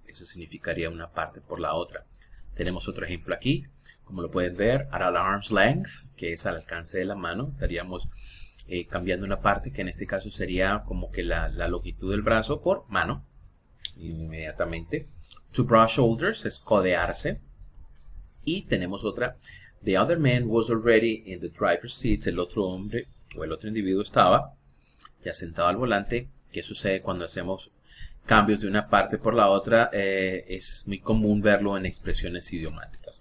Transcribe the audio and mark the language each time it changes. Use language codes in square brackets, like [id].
[es] Eso significaría una parte por la otra. Tenemos otro ejemplo aquí, como lo pueden ver, [en] at arm's length, [es] que es al alcance de la mano. Estaríamos cambiando una parte que en este caso sería como que la longitud del brazo por mano, inmediatamente. [en] To brush shoulders [es] es codearse. Y tenemos otra, [en] the other man was already in the driver's seat. [es] El otro hombre o el otro individuo estaba ya sentado al volante. ¿Qué sucede cuando hacemos cambios de una parte por la otra? Es muy común verlo en expresiones idiomáticas.